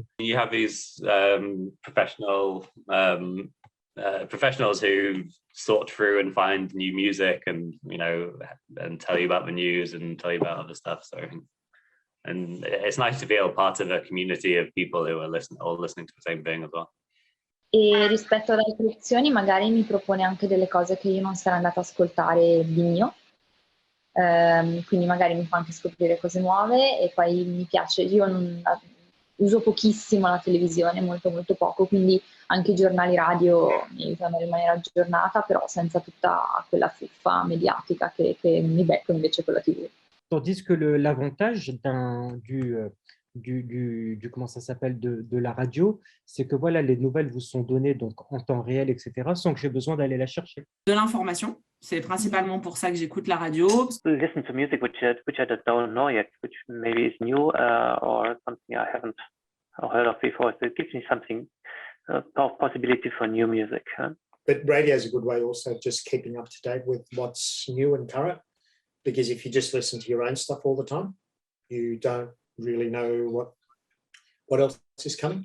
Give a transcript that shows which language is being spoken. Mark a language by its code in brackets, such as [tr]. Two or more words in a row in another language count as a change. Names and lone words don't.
[en] You have these professionals who sort through and find new music and tell you about the news and tell you about other stuff. So, and it's nice to feel part of a community of people who are all listening to the same thing as well. [it] E rispetto alle altre opzioni magari mi propone anche delle cose che io non sarei andata ad ascoltare di mio. Quindi magari mi fa anche scoprire cose nuove e poi mi piace, uso pochissimo la televisione, molto molto poco, quindi anche i giornali radio mi aiutano a rimanere aggiornata, però senza tutta quella fuffa mediatica che mi becco invece con la TV. [fr] Tandis que l'avantage du comment ça s'appelle de la radio, c'est que voilà, les nouvelles vous sont données donc en temps réel, etc., sans que j'ai besoin d'aller la chercher. De l'information, c'est principalement pour ça que j'écoute la radio. [en] Listen to music which I don't know yet, which maybe is new or something I haven't heard of before. So it gives me something, possibility for new music. But radio is a good way also just keeping up to date with what's new and current, because if you just listen to your own stuff all the time, you don't really know what else is coming.